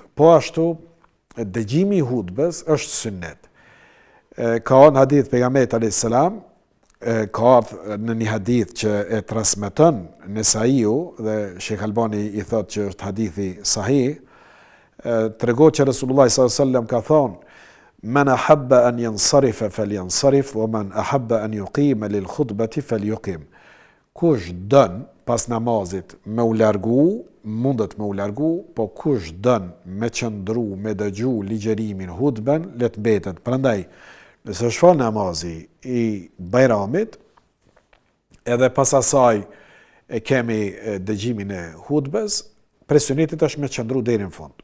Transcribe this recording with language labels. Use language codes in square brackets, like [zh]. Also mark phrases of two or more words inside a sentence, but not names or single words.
[sq] Po ashtu, dëgjimi i hutbes është sunnet. Ka në hadith pejgamberit [ar] عليه السلام, [sq] ka në një hadith që e transmeton Nesaiu dhe Sheikh Albani i thotë që është hadithi sahih, tregon që Resulullah [ar] صلى الله عليه وسلم [sq] ka thonë: [ar] "من أحب أن ينصرف فلينصرف ومن أحب أن يقيم للخطبة فليقم." [sq] Kush don pas namazit me u largu, mundet me u largu, po kush don me qëndru, me dëgju ligjerimin, hutben, le të mbetet. Prandaj, nëse është fal namazi i Bajramit, edhe pas asaj e kemi dëgjimin e hutbes, presionetit është me qëndru deri në fund.